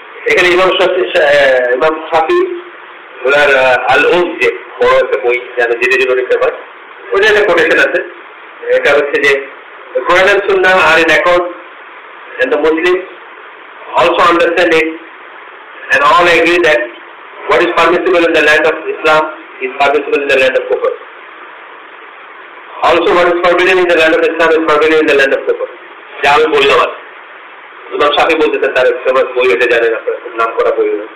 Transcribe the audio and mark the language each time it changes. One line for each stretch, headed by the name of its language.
Bangla: এখানে ইমাম শাফি ওনার আল উম, যে বড় একটা বই যেন যেটা জন্য লিখতে হয়, ওই একটা কোটেশন আছে, এটা হচ্ছে যে
English: Quran and Sunnah are in accord and the Muslims also understand it and all agree that what is permissible in the land of Islam is permissible in the land of Kufr. Also what is forbidden in the land of Islam is forbidden in the land of Kufr.
Bangla: যা আমি বললাম আর ইমাম শাফি বলতেছেন, তার famous বই এটা জানেন আপনারা, খুব নাম করা বই।